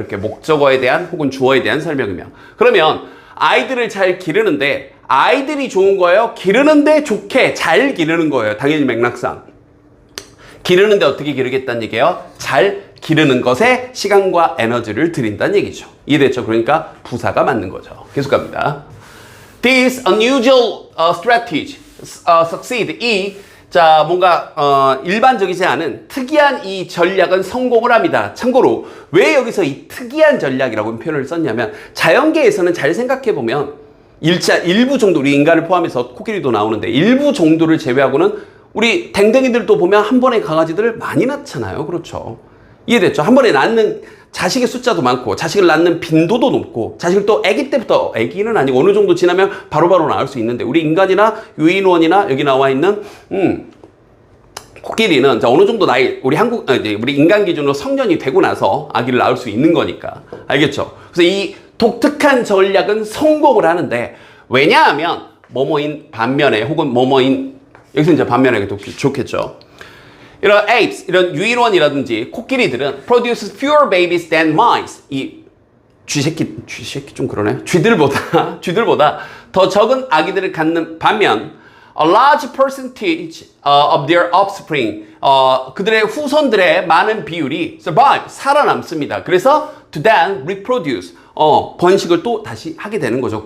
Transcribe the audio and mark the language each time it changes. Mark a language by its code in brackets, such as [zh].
[ko] 이렇게 목적어에 대한 혹은 주어에 대한 설명이면. 그러면 아이들을 잘 기르는데 아이들이 좋은 거예요? 기르는데 좋게 잘 기르는 거예요. 당연히 맥락상. 기르는데 어떻게 기르겠다는 얘기예요? 잘 기르는 것에 시간과 에너지를 들인다는 얘기죠. 이해됐죠? 그러니까 부사가 맞는 거죠. 계속 갑니다. [en] This unusual strategy succeed. [ko] 뭔가 일반적이지 않은 특이한 이 전략은 성공을 합니다. 참고로 왜 여기서 이 특이한 전략이라고 표현을 썼냐면 자연계에서는 잘 생각해보면 일부 정도 우리 인간을 포함해서 코끼리도 나오는데 일부 정도를 제외하고는 우리 댕댕이들도 보면 한 번에 강아지들을 많이 낳잖아요. 그렇죠. 이해됐죠? 한 번에 낳는 자식의 숫자도 많고 자식을 낳는 빈도도 높고 자식을 또 아기 때부터 아기는 아니고 어느 정도 지나면 바로바로 낳을 수 있는데 우리 인간이나 유인원이나 여기 나와 있는 코끼리는 어느 정도 나이 우리 인간 기준으로 성년이 되고 나서 아기를 낳을 수 있는 거니까. 알겠죠? 그래서 이 독특한 전략은 성공을 하는데 왜냐하면 뭐뭐인 반면에 혹은 뭐뭐인 여기서 이제 반면에 좋겠죠. [en] 이런 apes, [ko] 이런 유인원이라든지 코끼리들은 [en] produce fewer babies than mice. [ko] 이 쥐새끼 좀 그러네. 쥐들보다 더 적은 아기들을 갖는 반면 [en] a large percentage of their offspring, [ko] 그들의 후손들의 많은 비율이 [en] survive, [ko] 살아남습니다. 그래서 [en] to then reproduce, [ko] 번식을 또 다시 하게 되는 거죠.